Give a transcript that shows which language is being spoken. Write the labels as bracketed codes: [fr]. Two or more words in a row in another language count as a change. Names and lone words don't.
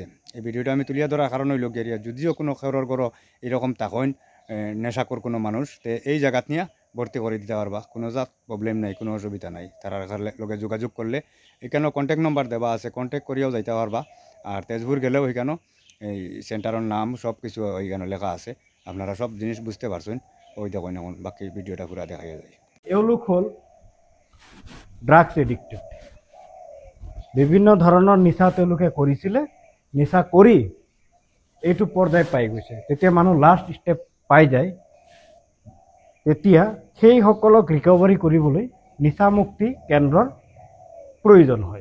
[bn] এই ভিডিওটা আমি তুলিয়া ধরার কারণ হইল গিয়া যদিও কোনো খেরোর গড় এরকম থাকেন নেশাকর কোনো মানুষ, তো এই জায়গাত নিয়ে ভর্তি করে দিতে পারবা, কোনো জাত প্রবলেম নাই, কোনো অসুবিধা নাই। তারা লগে যোগাযোগ করলে এখানেও [en] contact number [bn] দেওয়া আছে, কন্ট্যাক্ট করিয়াও যাইতে পারবা। আর তেজপুর গেলেও এখানেও এই সেন্টারের নাম সব কিছু ওইখানে লেখা আছে, আপনারা সব জিনিস বুঝতে পারছেন। ওই দেখুন এখন বাকি ভিডিওটা পুরা দেখা যায়। [as] এওঁলোক হ'ল [en] drugs addicted. [as] বিভিন্ন ধৰণৰ নিচা তেওঁলোকে কৰিছিলে, নিচা কৰি এইটো পৰ্যায় পাই গৈছে। তেতিয়া মানুহ [en] last step [as] পাই যায়, তেতিয়া সেইসকলক ৰিকভাৰী কৰিবলৈ নিচামুক্তি কেন্দ্ৰৰ প্ৰয়োজন হয়।